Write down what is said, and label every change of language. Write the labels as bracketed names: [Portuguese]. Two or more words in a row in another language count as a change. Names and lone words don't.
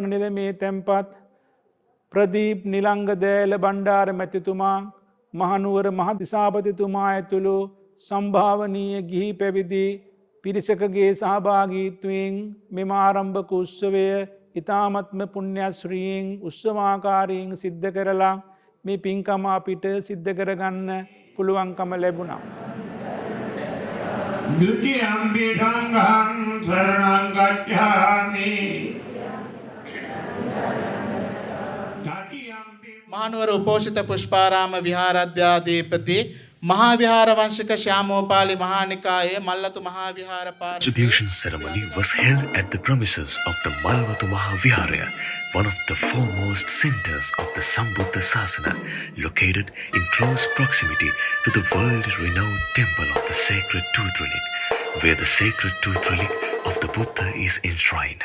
[Sinhala] නිලමේ තැන්පත් ප්‍රදීප් නිලංග දෑල බණ්ඩාර මැතිතුමා මහනුවර මහදිසාපතිතුමා ඇතුළු සම්භාවනීය ගිහි පැවිදි පිරිසකගේ සහභාගීත්වයෙන් මෙම ආරම්භක උත්සවය ඉතාමත්ම පුණ්‍යශ්‍රීයෙන් උත්සවාකාරයෙන් සිද්ධ කරලා මේ පින්කම අපිට සිද්ධ කරගන්න පුළුවන්කම ලැබුණා. [Pali] ဒုတိယံ ပိဋံ ගං සරණං ගච්ඡාමි. [Sinhala] මහනුවර උපෝෂිත පුෂ්පාරාම විහාරාධ්‍යාධිපති මහා විහාර වංශික ශ්‍යාමෝපාලි මහානිකායේ මල්වතු මහා විහාර [English] Distribution ceremony was held at the premises of the Malvatu Mahaviharaya, one of the foremost centers of the Sambuddha Sasana, located in close proximity to the world-renowned temple of the sacred tooth relic, where the sacred tooth relic of the Buddha is enshrined.